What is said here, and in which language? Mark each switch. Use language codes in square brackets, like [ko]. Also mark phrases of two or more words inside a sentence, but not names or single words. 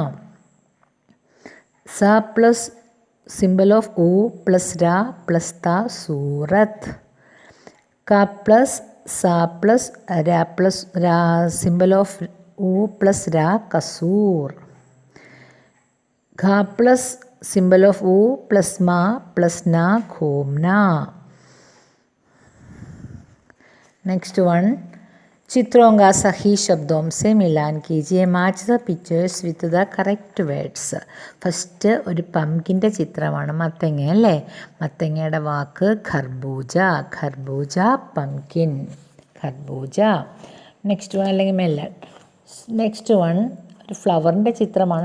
[en] സ plus simple of ഉ plus ര plus ത സൂറത്ത്. ക plus സ plus ര plus ര simple of ഉ plus ര കസൂർ. ഘ plus simple of ഉ plus മ plus ന ഘൂംന. next one [hi] चित्रों का सही शब्दों से मिलान कीजिए. [en] match the pictures with the correct words. [ml] ഫസ്റ്റ് ഒരു പംകിൻ്റെ ചിത്രമാണ്. മത്തങ്ങ അല്ലേ? മത്തങ്ങയുടെ വാക്ക് ഖർബൂജ. ഖർബൂജ പംകിൻ. ഖർബൂജ. [en] next one [ml] അല്ലെങ്കിൽ മെല്ലൺ. [en] next one [ml] ഒരു ഫ്ലവറിൻ്റെ ചിത്രമാണ്.